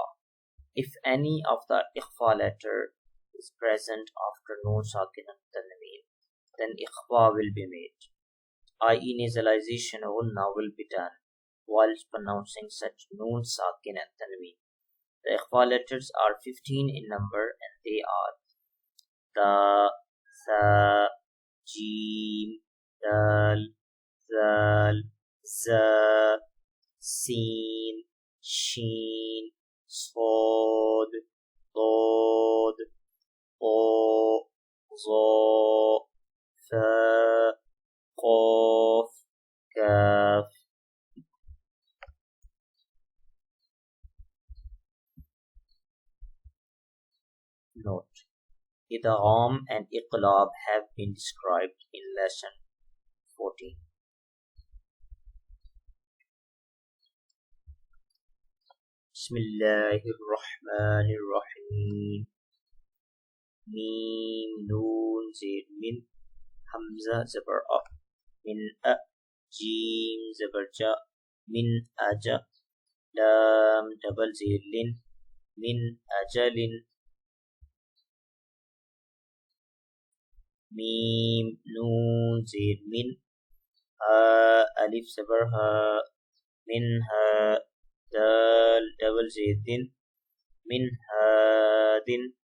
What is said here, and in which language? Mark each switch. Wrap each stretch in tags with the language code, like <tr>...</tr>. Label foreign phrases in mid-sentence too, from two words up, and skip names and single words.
<en>If any of the ikhfa letter is present after noon, sakin and tanween, then ikhfa will be made, i.e. nasalization gunna will be done whilst pronouncing such noon, sakin and tanween. The ikhfa letters are 15 in number and they are ta, tha, jim, dal, zal, za,</en> <ar>sin, shin, صاد, ضاد, طاء, ظاء, فاء, قاف, كاف.</ar> <en>Note: idgham and iqlab have been described in lesson 14.</en> <ar>بسم الله الرحمن الرحيم.</ar> <ur>میم، نون, زیر، مِن, ہمزہ، زبر اَ، مِن اَ، جیم، زبر جَ, مِن اَجَ، لام، double زیر، لِن، مِن اَجَلِن. میم، نون، زیر، مِن، الف، زبر ہَ، مِن ہَ، دال، double زیر، دِن، مِن ہَدِن.</ur>